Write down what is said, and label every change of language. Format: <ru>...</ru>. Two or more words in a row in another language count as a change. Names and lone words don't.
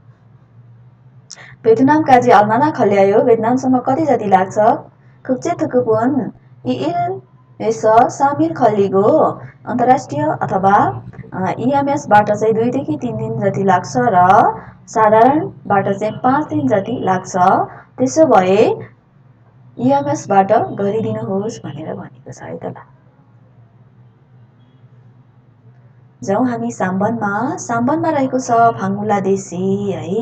<ko>베트남 까지 얼마나 걸려요?</ko> <ne>베트남सम्म कति जति लाग्छ?</ne> <ko>국제 특급은 2일에서 3일 걸리고</ko> <ne>अन्तर्राष्ट्रिय अथवा EMSबाट चाहिँ 2 देखि 3 दिन जति लाग्छ र साधारणबाट चाहिँ 5 दिन जति लाग्छ। त्यसो भए EMSबाट गरिदिनुहोस् भनेर भनेको छ है त ल। जाउँ हामी साम्बनमा रहेको छ बांग्लादेशी है।</ne>